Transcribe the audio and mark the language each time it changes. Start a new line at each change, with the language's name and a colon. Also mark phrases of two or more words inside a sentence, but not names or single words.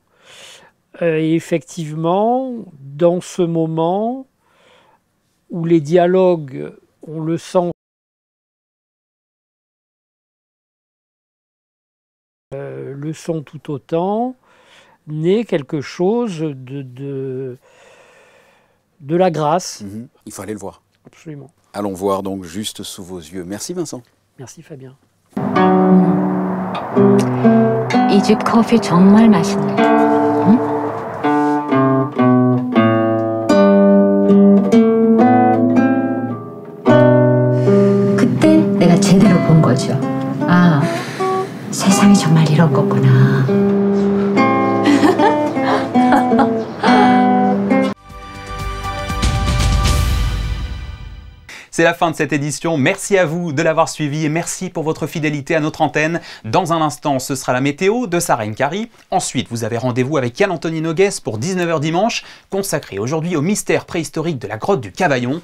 French: Et effectivement, dans ce moment où les dialogues, on le sent, le sont tout autant, naît quelque chose de la grâce. Il faut aller le voir. Absolument. Allons voir donc Juste sous vos yeux. Merci Vincent. Merci Fabien.
Korean: 이 집 커피 정말 맛있네. 응? 그때 내가 제대로 본 거죠. 아, 세상이 정말 이런 거구나.
French: C'est la fin de cette édition. Merci à vous de l'avoir suivi et merci pour votre fidélité à notre antenne. Dans un instant, ce sera la météo de Sarah Nkari. Ensuite, vous avez rendez-vous avec Yann-Anthony Nogues pour 19 h dimanche, consacré aujourd'hui au mystère préhistorique de la grotte du Cavaillon.